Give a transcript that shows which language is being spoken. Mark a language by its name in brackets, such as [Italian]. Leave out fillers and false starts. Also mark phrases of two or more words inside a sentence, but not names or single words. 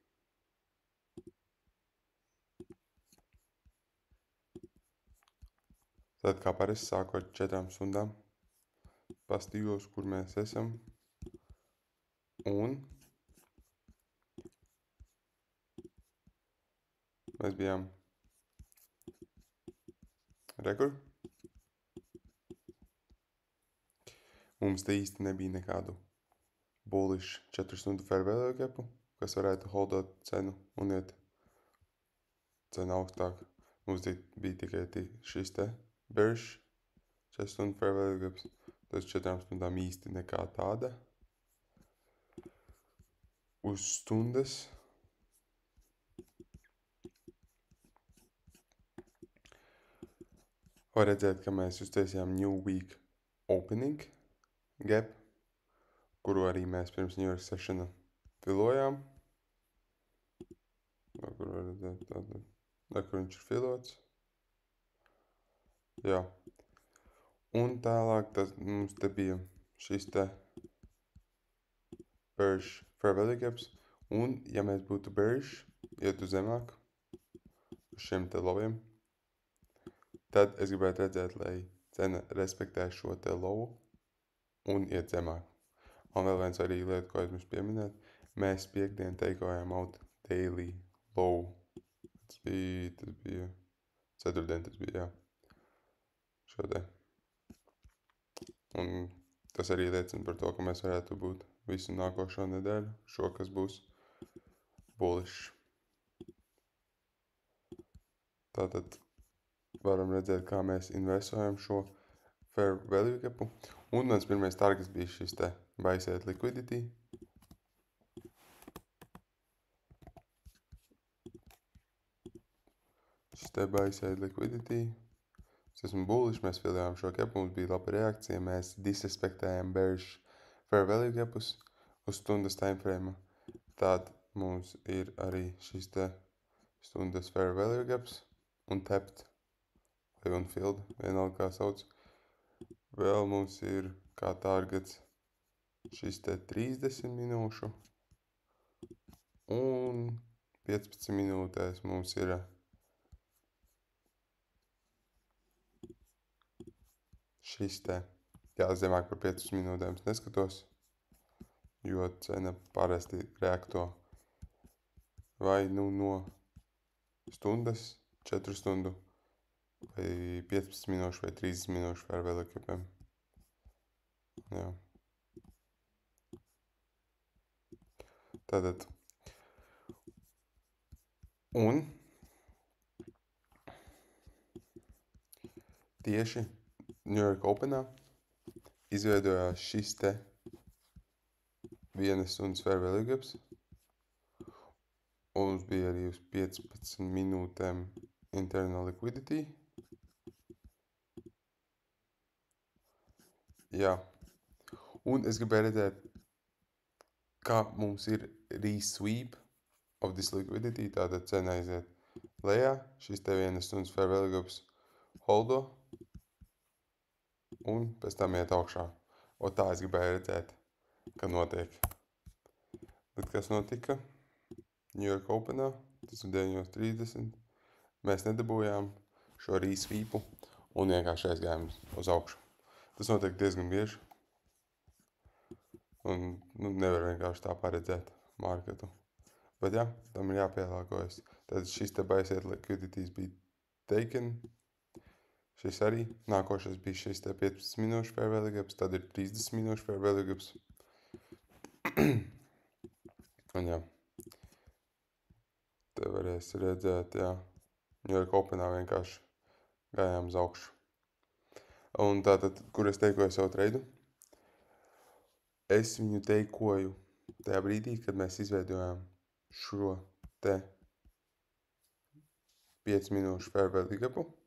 [Latvian] Tad kā parasti sāku ar 4 stundām, paskatījos, kur mēs esam, un mēs bijām rekur. Mums te īsti nebija nekādu bullish 4 stundu [English] fair value [Latvian] gapu, kas varētu holdot cenu un iet cenu augstāk. Mums bija tikai šis te [English] bearish 4 stundu fair value gaps. [Latvian] Tas 4 stundām īsti nekā tāda. Uz stundas var redzēt, ka mēs uztaisījām [English] New Week Opening gap, [Latvian] kuru arī mēs pirms New York sessiona filojām. Kur var redzēt tātad, kur viņš ir filots. Jā. Un tālāk mums te bija šis te [English] bearish fair value gaps. [Latvian] Un ja mēs būtu bearish, ietu zemāk uz šiem te lowiem, tad es gribētu redzēt, lai cena respektē šo te lowu un iet zemāk. Un vēl viens svarīga lieta, ko es mums pieminēt, mēs piekdien teikojām [English] out daily low. [Latvian] Tas bija ceturtdien, tas bija, jā. Šo te. Un tas arī liecina par to, ka mēs varētu būt visu nākošo nedēļu, šo, kas būs bullish. Tātad varam redzēt, kā mēs investējam šo [English] fair value [Latvian] gapu. Un mans pirmais targets bija šis te [English] buy side liquidity. [Latvian] Šis te [English] buy side liquidity. [Latvian] Es esmu bullish, mēs filējām šo gapu, mums bija laba reakcija, mēs disrespektējām [English] bearish fair value gapus [Latvian] uz stundas timeframe. Tad mums ir arī šis te stundas [English] fair value gaps [Latvian] un tapped vai unfilled, vienalga kā sauc. Vēl mums ir kā targets šis te 30 minūšu un 15 minūtēs mums ir šis te, jā, zemāk par 5 minūtēm es neskatos, jo cena parasti reakto vai nu no stundas, 4 stundu, vai 15 minūšu vai 30 minūšu [English] fair value [Latvian] gapiem. Jā. Tātad. Un tieši New York Openā izveidojās šis te 1 stundas [English] fair value gaps. [Latvian] Un mums bija arī uz 15 minūtēm [English] internal liquidity. [Latvian] Jā. Un es gribēju redzēt, kā mums ir [English] re-sweep of this liquidity. [Latvian] Tātad cena aiziet lejā. Šis te 1 stundas [English] fair value gaps [Latvian] holdo. Un pēc tam iet augšā. Un tā es gribēju redzēt, ka notiek. Bet kas notika? New York Openā, tas ir 9:30. Mēs nedabūjām šo re-sweepu un vienkārši aizgājām uz augšu. Tas notiek diezgan bieži. Un nevar vienkārši tā paredzēt marketu. Bet jā, tam ir jāpielāgojas. Tad šis te [English] buy side liquidities [Latvian] bija taken. Šis arī. Nākošais bija šis te 15 minūšu [English] fair value gaps, [Latvian] tad ir 30 minūšu [English] fair value gaps. [Latvian] Un jā. Te varēs redzēt, jā. New York Openā vienkārši gājām uz augšu. Un tātad, kur es teikoju savu tradu? Es viņu teikoju tajā brīdī, kad mēs izveidojām šo te 5 minūšu [English] fair value [Latvian] gapu.